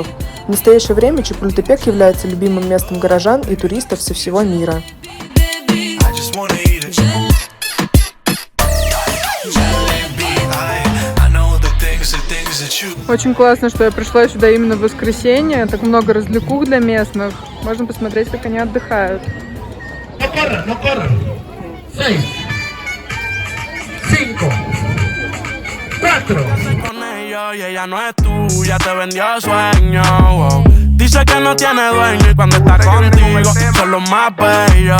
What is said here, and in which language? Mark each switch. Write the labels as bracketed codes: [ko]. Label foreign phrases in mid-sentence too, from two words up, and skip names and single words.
[ru] В настоящее время Чапультепек является любимым местом горожан и туристов со всего мира. Очень классно, что я пришла сюда именно в воскресенье. Так много развлекух для местных. Можно посмотреть, как они отдыхают. [es] No corran. 6, 5, 4. Con ellos y ella no es tuya, te vendió sueño. Wow. Dice que no tiene dueño y cuando está contigo son los más bellos.